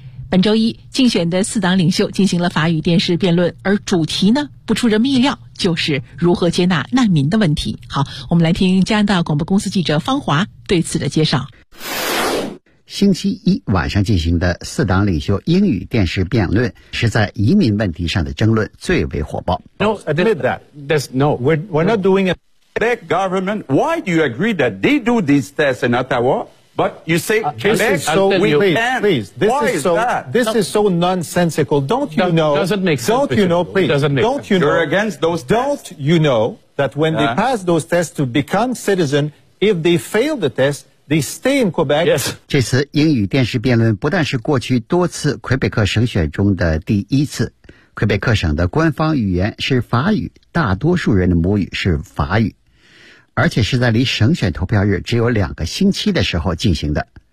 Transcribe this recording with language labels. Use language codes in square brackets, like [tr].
[zh] 本周一，竞选的四党领袖进行了法语电视辩论，而主题呢，不出人们意料，就是如何接纳难民的问题。好，我们来听加拿大广播公司记者方华对此的介绍。星期一晚上进行的四党领袖英语电视辩论是在移民问题上的争论最为火爆。 [en] No, admit that. That's no. We're not doing it. Quebec government, why do you agree that they do these tests in Ottawa? But you say, This is so nonsensical. Don't you know, please? You're against those tests. Don't you know that when they pass those tests to become citizen, If they fail the test, they stay in Quebec. Yes. [zh] 这次英语电视辩论不但是过去多次魁北克省选中的第一次。魁北克省的官方语言是法语，大多数人的母语是法语，而且是在离省选投票日只有两个星期的时候进行的。